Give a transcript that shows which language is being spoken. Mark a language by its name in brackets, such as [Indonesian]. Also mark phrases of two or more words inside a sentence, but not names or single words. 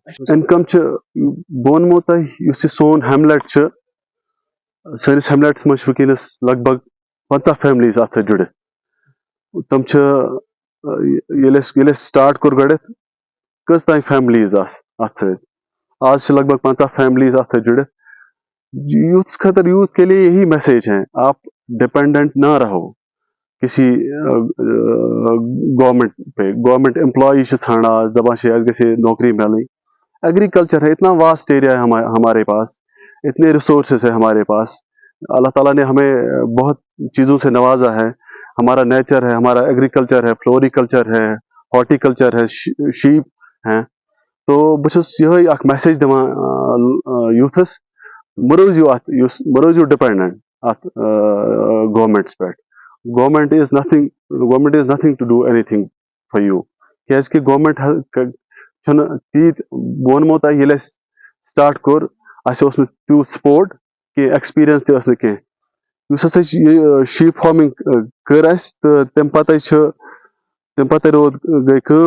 [Kashmiri] اِنکم چھِ بہٕ وَنمو تۄہہِ یُس یہِ سون ہیملیٹ چھُ، سٲنِس ہیملیٹس منٛز چھِ وٕنکیٚنس لگ بگ 50 فیملیٖز اَتھ سۭتۍ جُڑِتھ. تِم چھِ ییٚلہِ اَسہِ سٹاٹ کوٚر گۄڈٕنیتھ کٔژتانۍ فیملیٖز آسہٕ اَتھ سۭتۍ. آز چھِ لگ بگ 50 فیملیٖز اَتھ سۭتۍ جُڑِتھ. یوٗتھس خٲطرٕ [Urdu] یوٗتھ کے لیے یہی میسیج ہے، آپ ڈپینڈنٹ نہ رہو کسی گورنمنٹ پہ. [English] government employee [Kashmiri] چھِ ژھانڈان آز، دپان چھِ اَسہِ گژھِ نوکری مِلٕنۍ. [Urdu] ایگریکلچر ہے اتنا [English] vast area [Urdu] ہے ہمارے پاس، اتنے ریسورسز ہے ہمارے پاس. اللہ تعالیٰ نے ہمیں بہت چیزوں سے نوازا ہے. ہمارا نیچر ہے، ہمارا ایگریکلچر ہے، فلوریکلچر ہے، ہارٹیکلچر ہے، شیپ ہیں. [Kashmiri] تو بہٕ چھُس یِہے اکھ میسیج دِوان یوٗتھس، مہ روٗزِو ڈِپینڈنٹ اتھ گورمنٹس پٮ۪ٹھ. [English] government is nothing to do anything for you. [Kashmiri] کیازِ کہِ گورمنٹ چھُنہٕ تیٖتۍ، بہٕ وَنمو تۄہہِ ییٚلہِ اَسہِ سٹاٹ کوٚر اَسہِ اوس نہٕ تیوٗت سپوٹ کینٛہہ، ایٚکٕسپیٖرینس تہِ ٲس نہٕ کینٛہہ. یُس ہسا یہِ [English] sheep farming [Kashmiri] کٔر اَسہِ تہٕ تَمہِ پتے گٔے کٲم.